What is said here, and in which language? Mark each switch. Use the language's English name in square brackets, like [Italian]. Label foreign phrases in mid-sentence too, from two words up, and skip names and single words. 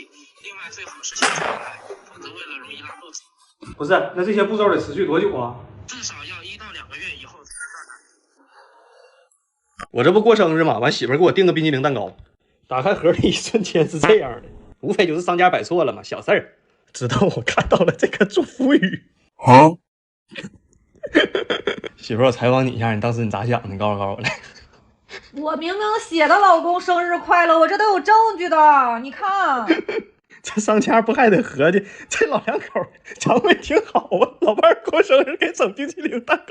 [Chinese] 另外最好是先吃完奶，否則為了容易拉肚子。不是，那這些步驟得持續多久啊？至少要1到2個月以後才能斷奶。我這不過生日嘛，完媳婦給我訂個冰激凌蛋糕，打開盒的一瞬間是這樣的，無非就是商家擺錯了嘛，小事兒。直到我看到了這個祝福語，啊！媳妇儿，我采訪你一下，你当时你咋想的？你告诉我来。我明明写的老公生日快乐，我这都有证据的，你看。这商家不还得合计，这老两口肠胃挺好啊，老伴儿过生日给整冰淇淋蛋糕。